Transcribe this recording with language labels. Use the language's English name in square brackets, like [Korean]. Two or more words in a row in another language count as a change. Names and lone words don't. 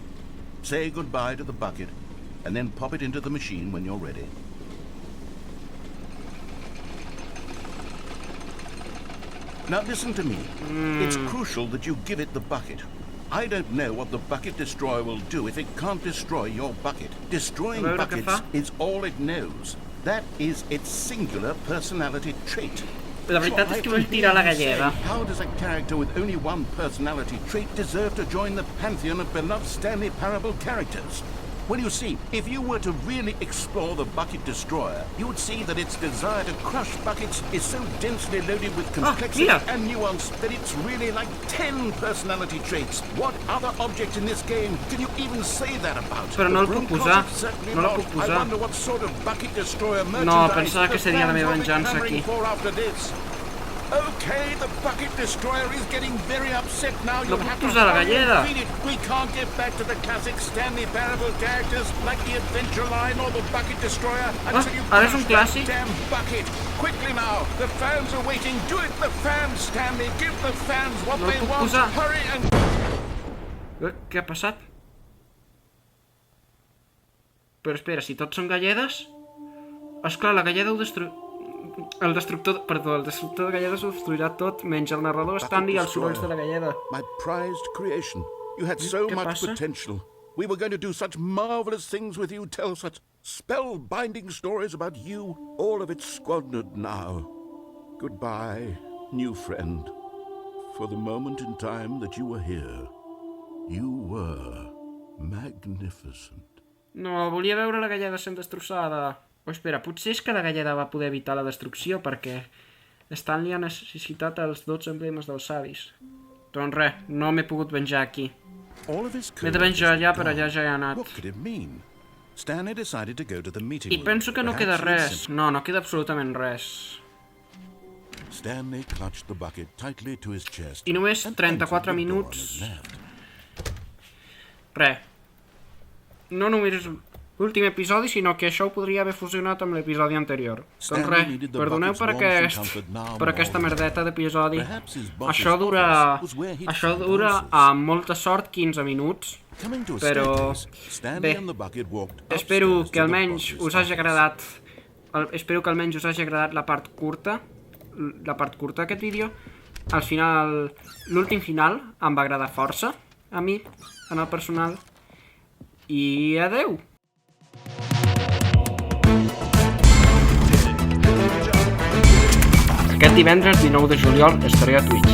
[English] Say goodbye to the bucket, and then pop it into the machine when you're ready. Now listen to me. It's crucial that you give it the bucket. I don't know what the Bucket Destroyer will do if it can't destroy your bucket. Destroying [Catalan] A veure què [English] buckets [Catalan] fa. [English] is all it knows. That is its singular personality trait. [Catalan] La veritat és que vull tirar la galleda. [English] How does a character with only one personality trait deserve to join the pantheon of beloved Stanley Parable characters? Well, you see, if you were to really explore the Bucket Destroyer, you would see that its desire to crush buckets is so densely loaded with complexity [Catalan] mira. [English] and nuance that it's really like 10 personality traits. What other object in this game can you even say that about? [Catalan] Però no el [English] The [Catalan] puc [English] broom [Catalan] posar. [English] closet certainly [Catalan] No la [English] not. [Catalan] puc [English] I [Catalan] posar. [English] wonder what sort of Bucket Destroyer merchandise [Catalan] pensava que [English] the [Catalan] seria la [English] fans [Catalan] meva [English] will be [Catalan] venjança [English] clamoring [Catalan] aquí. [English] for after this. Okay, the Bucket Destroyer is getting very upset now. [Catalan] No [English] You'll [Catalan] puc [English] have to [Catalan] posar la [English] hurry and [Catalan] galleda. [English] feed it. We can't get back to the classic Stanley Parable characters like the Adventure Line or the Bucket Destroyer until you [Catalan] ara és un [English] crush [Catalan] clàssic. [English] that damn bucket. Quickly now, the fans are waiting. Do it, the fans, Stanley. Give the fans what [Catalan] No [English] they [Catalan] puc [English] want. [Catalan] posar. [English] Hurry and... [Catalan] Què ha passat? Però espera, si tots són galledes... Esclar, la galleda ho el destructor de galledes ho destruirà tot, menys el narrador Stanley i els sorolls de la galleda. [English] My prized creation. You had so [Catalan] Què [English] much [Catalan] passa? [English] potential. We were going to do such marvelous things with you, tell such spellbinding stories about you. All of it squandered now. Goodbye, new friend. For the moment in time that you were here, you were magnificent. [Catalan] No, volia veure la galleda sent destrossada. Oh, espera, potser és que la galleda va poder evitar la destrucció perquè Stanley ha necessitat els 12 emblemes dels savis. Doncs res, no m'he pogut venjar aquí. M'he de venjar allà, però allà ja he anat. [English] What could it mean? Stanley decided to go to the meeting [Catalan] I [English] room. [Catalan] penso que no [English] Perhaps [Catalan] queda [English] he [Catalan] res. [English] simply- [Catalan] No, no queda absolutament res. [English] Stanley clutched the bucket tightly to his chest. [Catalan] I només [English] and [Catalan] 34 [English] entered the door on [Catalan] minuts. [English] his left. [Catalan] Res. No només l'últim episodi, sinó que això ho podria haver fusionat amb l'episodi anterior. Doncs res, perdoneu per aquesta merdeta d'episodi. Això dura amb molta sort 15 minuts. [English] Coming to a [Catalan] Però [English] staircase, Stanley [Catalan] bé, [English] and the bucket walked [Catalan] espero [English] upstairs [Catalan] que [English] to the [Catalan] almenys [English] boss's [Catalan] us hagi [English] office. [Catalan] agradat la part curta d'aquest vídeo. Al final, l'últim final em va agradar força a mi, en el personal. I adeu! Aquest divendres 19 de juliol estaré a Twitch.